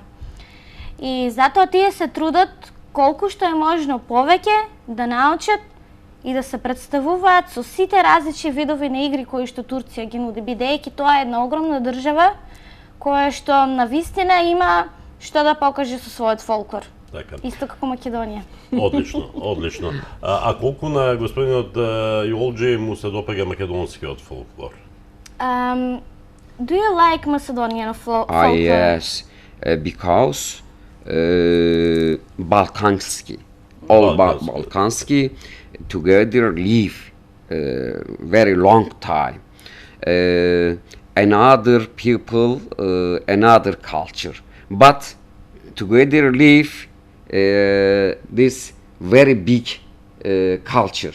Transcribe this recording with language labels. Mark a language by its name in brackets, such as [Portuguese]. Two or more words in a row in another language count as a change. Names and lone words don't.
[Macedonian] И затоа тие се трудат колку што е можно повеќе да научат и да се представуваат со сите различни видови на игри кои што Турција ги нуди, бидејќи тоа е една огромна држава која што навистина има што да покаже со својот фолклор. Така. Исто како Македонија. Одлично, одлично. А колку на господинот Јолџи му се допаѓа македонскиот фолклор? [English] Do you like Macedonian folklore? Yes, because Balkanski, all Balkanski. Balkanski together live very long time. Another people, another culture, but together live this very big culture,